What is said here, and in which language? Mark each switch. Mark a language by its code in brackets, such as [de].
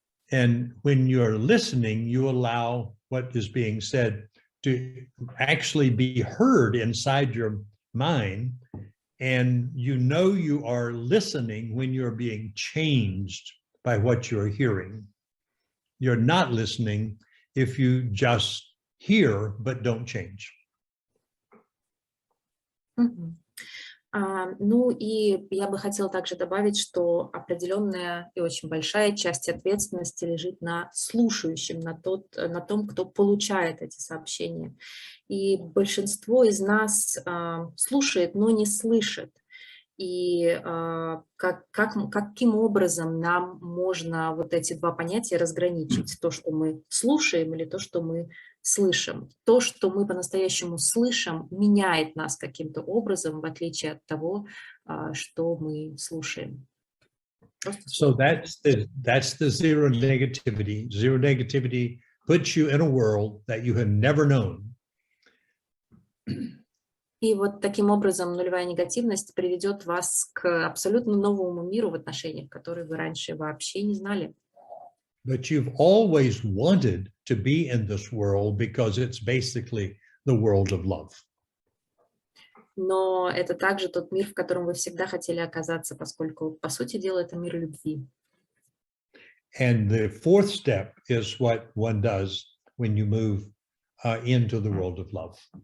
[en] And when you're listening, you allow what is being said to actually be heard inside your mind. And you are listening when you're being changed by what you're hearing. You're not listening if you just hear but don't change. Mm-hmm. [ru] Ну и я бы хотела также добавить, что определенная и очень большая часть ответственности лежит на слушающем, на том, кто получает эти сообщения. И большинство из нас слушает, но не слышит. И каким образом нам можно вот эти два понятия разграничить? То, что мы слушаем, или то, что мы слышим. То, что мы по-настоящему слышим, меняет нас каким-то образом, в отличие от того, что мы слушаем. [en] So that's the zero negativity. Zero negativity puts you in a world that you have never known. [ru] И вот таким образом нулевая негативность приведет вас к абсолютно новому миру в отношениях, которые вы раньше вообще не знали. [en] But you've always wanted to be in this world because it's basically the world of love. [ru] Но это также тот мир, в котором вы всегда хотели оказаться, поскольку, по сути дела, это мир любви. [en] And the fourth step is what one does when you move into the world of love.